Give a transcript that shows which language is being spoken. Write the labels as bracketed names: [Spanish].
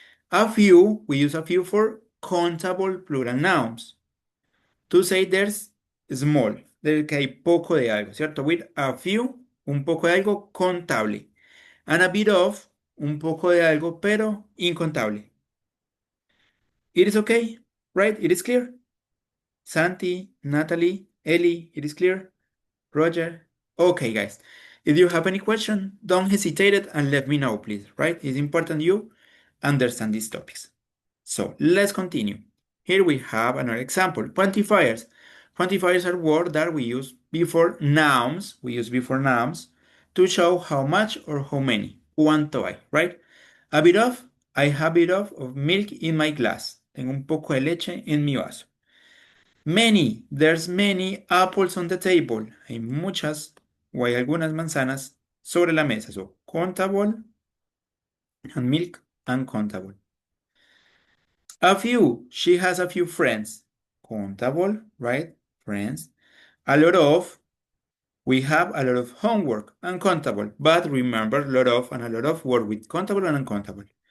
[English] A few, we use a few for countable plural nouns. To say there's small, [Spanish] del que hay poco de algo, ¿cierto? [English] With a few, [Spanish] un poco de algo contable. [English] And a bit of, [Spanish] un poco de algo, pero incontable. [English] It is okay, right? It is clear. Santi, Natalie, Ellie, it is clear. Roger. Okay, guys. If you have any question, don't hesitate it and let me know, please, right? It's important you understand these topics. So let's continue. Here we have another example. Quantifiers. Quantifiers are words that we use before nouns. We use before nouns to show how much or how many. [Spanish] Cuánto hay, [English] right? A bit of, I have a bit of milk in my glass. [Spanish] Tengo un poco de leche en mi vaso. [English] Many, there's many apples on the table. [Spanish] Hay muchas o hay algunas manzanas sobre la mesa. [English] So, countable and milk uncountable. A few, she has a few friends. Countable, right? Friends. A lot of, we have a lot of homework. Uncountable. But remember, lot of and a lot of work with countable and uncountable.